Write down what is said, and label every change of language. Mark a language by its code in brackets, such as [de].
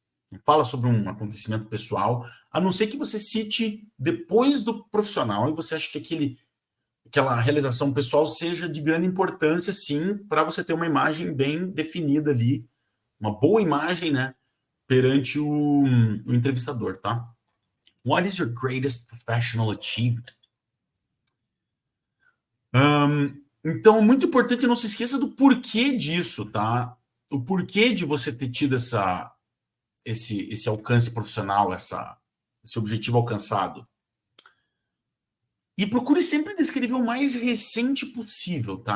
[pt] Não fala sobre um acontecimento pessoal, a não ser que você cite depois do profissional e você acha que aquela realização pessoal seja de grande importância, sim, para você ter uma imagem bem definida ali, uma boa imagem, né, perante o entrevistador, tá? [en] What is your greatest professional achievement? [pt] Então, muito importante, não se esqueça do porquê disso, tá? O porquê de você ter tido esse alcance profissional, esse objetivo alcançado. E procure sempre descrever o mais recente possível, tá?